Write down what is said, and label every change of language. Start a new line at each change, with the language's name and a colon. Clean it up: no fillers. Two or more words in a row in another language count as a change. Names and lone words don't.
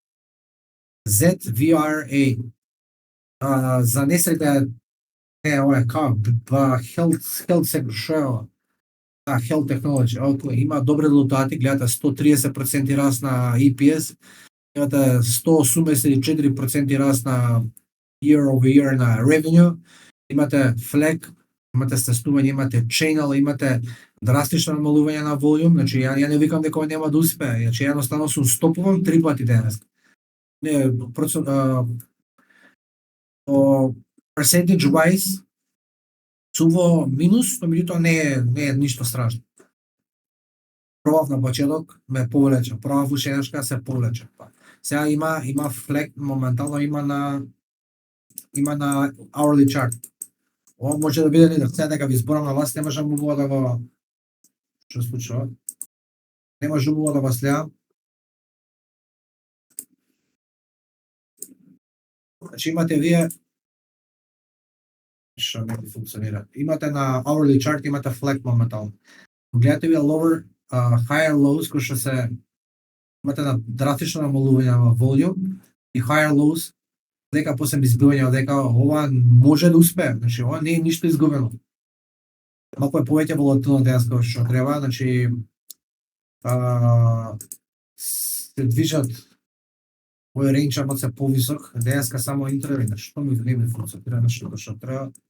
Macedonian: ZVRA. За несреќа ова е како
English: Health Sector, Health Technology.
Macedonian: Има добри резултати, гледате 130% раст на EPS, имате 184% раст на
English: year over year
Macedonian: на revenue, имате flag, имате стеснување, имате channel, имате драстично намалување на волјум, значи ја не викам дека нема да успее, значи едноставно сум стопуван 3 пати денес. Не,
English: percentage wise
Macedonian: сум во минус, но меѓутоа не е ништо страшно. Пробав на почеток, ме повлече, пробав уште еднашка, се повлече. Сега има флек, моментално има на
English: hourly chart.
Macedonian: Ова може да биде лидер. Сега дека ви зборам на вас, не можам убаво да го... Што случува? Не може убаво да го следам. Значи имате вие... Што не функционира. Имате на
English: hourly chart,
Macedonian: имате flag моментално. Гледате вие
English: lower, higher lows,
Macedonian: кои што се... Имате на драстично намалување на volume и
English: higher lows,
Macedonian: дека после избивање дека ова може да успее, значи ова не е ништо изгубено. Малку е повеќе волатилно денес како што треба, значи се движат овој рейнџ малку се повисок, денеска само интравина, што ми не функционира нешто што треба.